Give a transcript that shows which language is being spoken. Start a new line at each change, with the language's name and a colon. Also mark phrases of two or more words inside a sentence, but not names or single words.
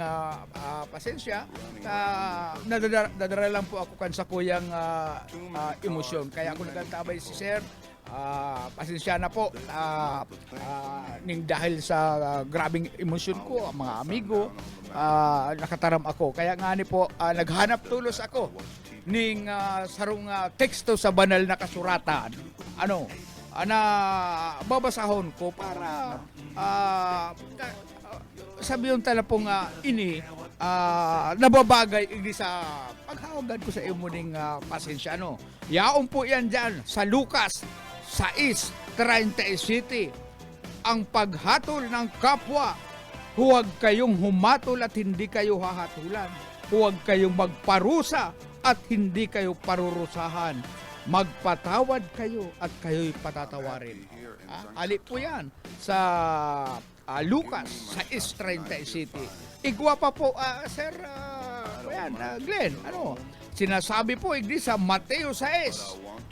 Bikol: pasensya nadadara lang po ako kan sa kuyang emosyon kaya ako nagantabay si sir pasensya na po ning dahil sa grabing emosyon ko mga amigo nakataram ako kaya nga ni po naghanap tulos ako ning sarong teksto sa banal na kasuratan na babasahon ko para sabiyon tala po nga ini nababagay igdi sa paghawagan ko sa imo ning pasensya yaon po yan dyan sa Lucas
Filipino: 6:37 ang paghatol ng kapwa huwag kayong humatol at hindi kayo hahatulan huwag kayong magparusa at hindi kayo parurusahan magpatawad kayo at kayo'y patatawarin
Bikol: ali po yan sa Lucas 6:37 igwa pa po sir Glenn sinasabi po igdi sa Mateo 6